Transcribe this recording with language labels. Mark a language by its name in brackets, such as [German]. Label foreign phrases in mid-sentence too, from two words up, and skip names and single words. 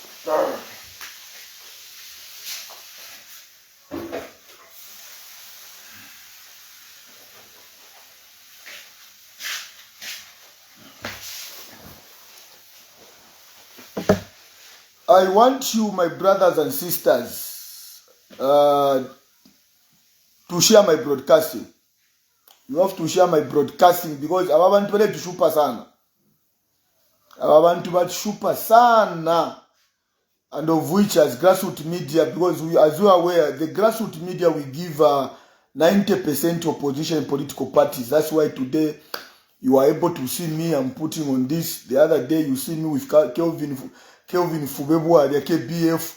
[English] I want you, my brothers and sisters, to share my broadcasting. You have to share my broadcasting because [Bemba] abantu bale tushupa sana. Abantu batushupa sana. [English] And of which as grassroots media, because as you are aware, the grassroots media we give 90% opposition political parties. That's why today you are able to see me. I'm putting on this. The other day you see me with Kelvin Fubebwa, the KBF.